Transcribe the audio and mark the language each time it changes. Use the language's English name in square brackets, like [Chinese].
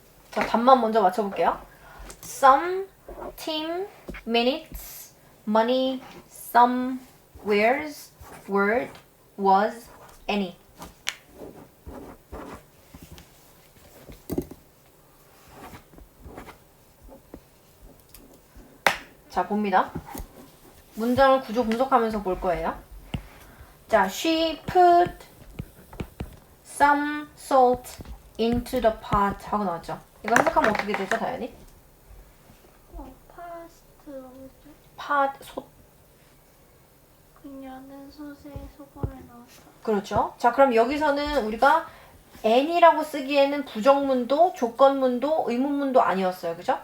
[Korean] 자, 답만 먼저 맞춰볼게요. [English] Some, team, minutes, money, some, where's, word, was, any. [Korean] 자, 봅니다. 문장을 구조 분석하면서 볼 거예요. [English] 자, she put some salt into the pot [Korean] 하고 나왔죠. 이거 해석하면 어떻게 되죠, 다현이? 파스트가 뭐죠? pot, 솥. 그녀는 솥에 소금을 넣었다. 그렇죠. 자, 그럼 여기서는 우리가 any라고 쓰기에는 부정문도 조건문도 의문문도 아니었어요. 그죠?